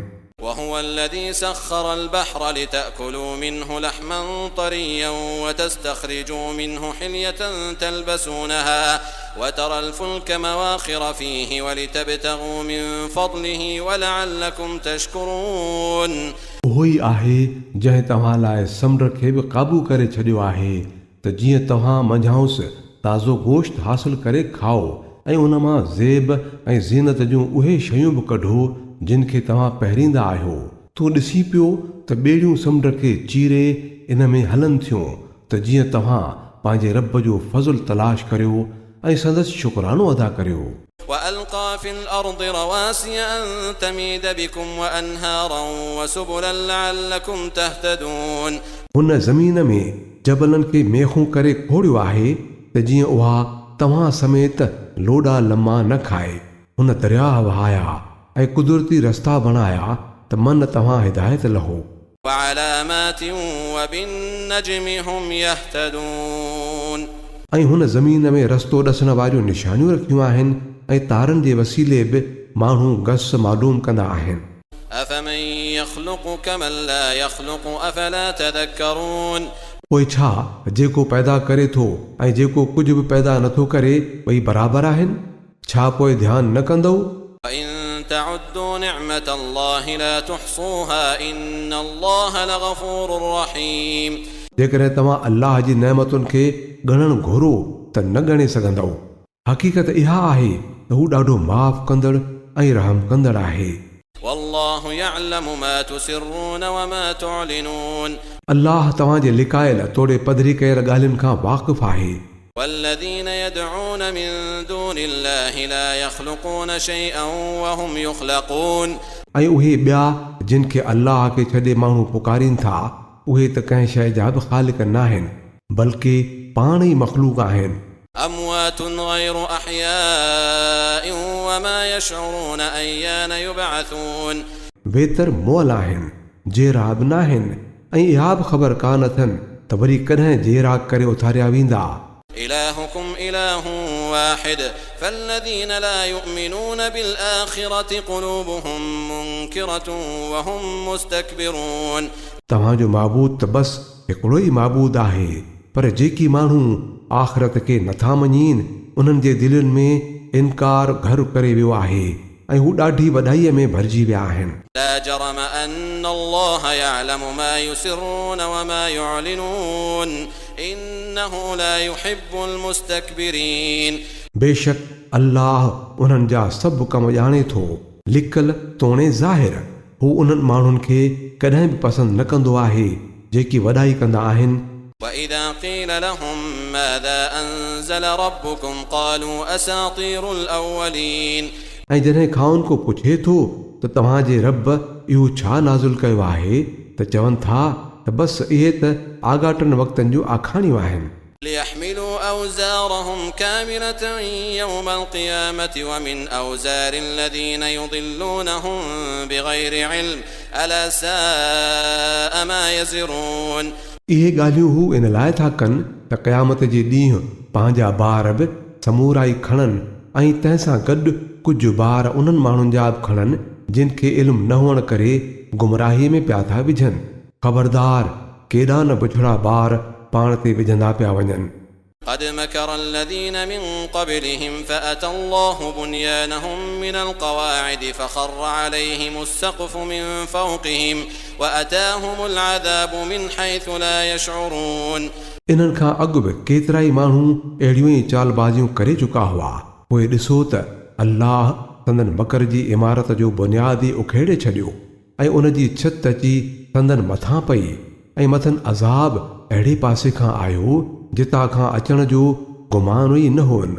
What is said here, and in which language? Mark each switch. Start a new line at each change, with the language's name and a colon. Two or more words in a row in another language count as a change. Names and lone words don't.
Arabic: وهو الذي سخر البحر لتأكلوا منه لحما طريا وتستخرجوا منه حلية تلبسونها وترى الفلك مواخر فيه ولتبتغوا من فضله ولعلكم تشكرون
Sindhi: उहो ई आहे जंहिं तव्हां लाइ समुंड खे बि क़ाबू करे छॾियो आहे त जीअं तव्हां मंझाउसि ताज़ो गोश्त हासिल करे खाओ ऐं उन मां ज़ेब ऐं ज़ीनत जूं उहे शयूं बि कढो जिन खे तव्हां पहिरींदा आहियो। तूं ॾिसी पियो त ॿेड़ियूं समुंड खे चीरे इन में हलनि थियूं त जीअं तव्हां पंहिंजे रब जो फज़ुल तलाश करियो ऐं संदसि शुक्रानो अदा करियो।
Arabic: وألقى في الأرض رواسي أن تميد بكم وأنهارا وسبلا لعلكم تهتدون
Sindhi: हुन ज़मीन में जबलनि खे मेखूं करे खोड़ियो आहे त जीअं उहा तव्हां समेत लोॾा लम्हा न खाए। हुन दरिया वहाया ऐं कुदरती रस्ता बणाया त मन तव्हां हिदायत लहो।
Arabic: وعلامات وبالنجم هم يهتدون
Sindhi: ऐं हुन ज़मीन में रस्तो ॾसण वारियूं निशानियूं रखियूं आहिनि ऐं तारनि जे वसीले बि माण्हू गस मालूम कंदा आहिनि।
Arabic: أفمن يخلق كمن لا يخلق أفلا تذكرون
Sindhi: पोइ छा जेको पैदा करे थो ऐं जेको कुझु बि पैदा नथो करे ॿई बराबरि आहिनि? छा पोइ ध्यानु न कंदो?
Arabic: وإن تعدوا نعمة الله لا تحصوها إن الله لغفور رحيم
Sindhi: जेकॾहिं तव्हां अल्लाह जी नेमतुनि खे ॻणणु घुरो त न ॻणे सघंदव। हक़ीक़त इहा आहे त हू ॾाढो माफ़ कंदड़ ऐं रहम कंदड़ आहे।
Arabic: والله يعلم ما تسرون وما تعلنون
Sindhi: अल्लाह तव्हांजे लिकायल तोड़े पधरी कयल ॻाल्हियुनि खां वाक़िफ़ आहे।
Arabic: والذين يدعون من دون الله لا يخلقون شيئا وهم يخلقون
Sindhi: ऐं उहे ॿिया जिन खे अल्लाह खे छॾे माण्हू पुकारीनि था उहे त कंहिं शइ जा बि ख़ालिक़ न आहिनि बल्कि पाण ई मख़लूक़ आहिनि।
Arabic: أموات غير أحياء وما يشعرون أيان يبعثون
Sindhi: बेतर मोल आहिनि जेरा बि न आहिनि ऐं इहा बि ख़बर कान अथनि त वरी कॾहिं जेरा करे उथारिया वेंदा।
Arabic: إلهكم إله واحد فالذين لا يؤمنون بالآخرة قلوبهم منكرة وهم مستكبرون
Sindhi: तव्हांजो माबूद त बसि हिकिड़ो ई माबूद आहे पर जेकी माण्हू आख़िरत खे नथा मञीनि उन्हनि जे दिलनि में इनकार घर करे वियो आहे ऐं हू ॾाढी वॾाईअ में भरिजी विया आहिनि।
Arabic: لا جرم أن الله يعلم ما يسرون وما يعلنون إنه لا يحب المستكبرين
Sindhi: बेशक अल्लाह उन्हनि जा सभु कम ॼाणे थो लिकल तोणे ज़ाहिर। हू उन्हनि माण्हुनि खे कॾहिं बि पसंदि न कंदो आहे जेकी वॾाई कंदा आहिनि।
Arabic: وإذا قيل لهم ماذا أنزل ربكم قالوا أساطير الأولين
Sindhi: ऐं जॾहिं खाउन को पुछे थो त तव्हांजे रब इहो छा नाज़ुल कयो आहे त चवनि था त बसि इहे त आगाटनि वक़्तनि जूं आखाणियूं आहिनि।
Arabic: ليحملوا أوزارهم كاملة يوم القيامة ومن أوزار الذين يضلونهم بغير علم ألا ساء ما يزرون
Sindhi: इहे ॻाल्हियूं हू इन लाइ था कनि त क़यामत जे ॾींहुं पंहिंजा ॿार बि समूरा ई खणनि ऐं तंहिंसां गॾु कुझु ॿार उन्हनि माण्हुनि जा बि खणनि जिन खे इल्मु न हुअण करे गुमराहीअ में पिया था विझनि। ख़बरदार केॾा न बुछड़ा ॿार पाण ते विझंदा पिया वञनि।
Arabic: قد مكر الذين من قبلهم فأتى الله بنيانهم من القواعد فخر عليهم السقف من فوقهم وأتاهم العذاب من حيث لا يشعرون
Sindhi: इन्हनि खां अॻु बि केतिरा ई माण्हू अहिड़ियूं ई चालबाज़ियूं करे चुका हुआ। पोइ ॾिसो त अल्लाह संदन मकर जी इमारत जो बुनियाद ई उखेड़े छॾियो ऐं उन जी छित अची संदन मथां पई ऐं मथनि अज़ाब अहिड़े पासे खां आयो जितां खां अचण जो गुमान ई न हुअनि।